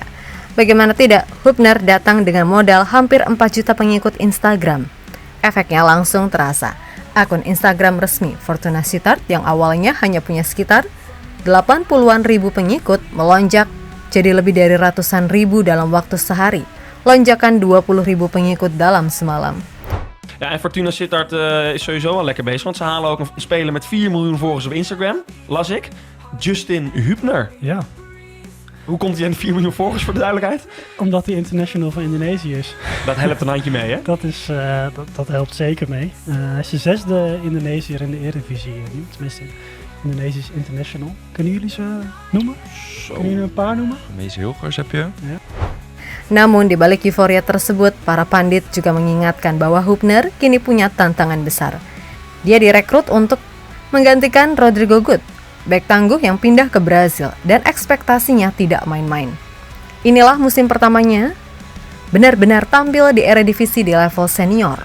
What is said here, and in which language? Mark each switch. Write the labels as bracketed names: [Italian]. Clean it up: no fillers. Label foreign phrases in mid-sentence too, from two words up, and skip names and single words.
[Indonesian] Bagaimana tidak, Hubner datang dengan modal hampir 4 juta pengikut Instagram. Efeknya langsung terasa. Akun Instagram resmi Fortuna Sittard yang awalnya hanya punya sekitar 80-an ribu pengikut melonjak jadi lebih dari ratusan ribu dalam waktu sehari. Lonjakan 20 ribu pengikut dalam semalam. [Dutch] Ja, en Fortuna Sittard is sowieso wel lekker bezig, want ze halen ook een speler met 4 miljoen volgers op Instagram, las ik. Justin Hubner. Ja. Hoe komt hij aan de 4 miljoen volgers, voor de duidelijkheid? Omdat hij international van Indonesië is. Dat helpt een handje mee, hè? Dat helpt zeker mee. Hij is de 6e Indonesiër in de Eredivisie nu. Tenminste, Indonesisch international. Kunnen jullie ze noemen? Kunnen jullie een paar noemen? Mees Hilgers heb je. Ja. [Indonesian] Namun di balik euforia tersebut, para pandit juga mengingatkan bahwa Hubner kini punya tantangan besar. Dia direkrut untuk menggantikan Rodrigo Good, bek tangguh yang pindah ke Brazil, dan ekspektasinya tidak main-main. Inilah musim pertamanya benar-benar tampil di Eredivisie di level senior.